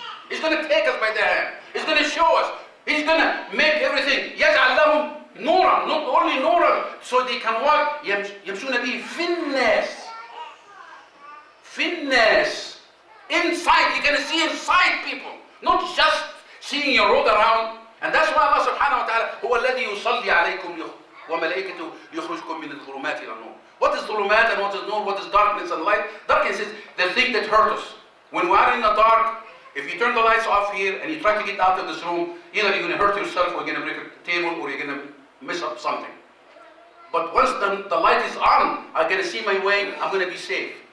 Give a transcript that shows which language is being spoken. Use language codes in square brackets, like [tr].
[en] He's going to take us by the hand. He's going to show us. He's going to make everything. [ar] يجعل لهم نورا, [en] not only [ar] نورا, [en] so they can walk. [ar] يمشون به في الناس. في الناس. [en] Inside, you're going to see inside people. Not just seeing your road around. And that's why Allah subhanahu wa ta'ala [ar] هو الذي يصلي عليكم وملائكته ليخرجكم من الظلمات إلى النور. [en] What is [ar] ظلمات [en] and what is nur? What is darkness and light? Darkness is the thing that hurts us. When we are in the dark, if you turn the lights off here and you try to get out of this room, either you're going to hurt yourself or you're going to break a table or you're going to mess up something. But once the light is on, I'm going to see my way, I'm going to be safe.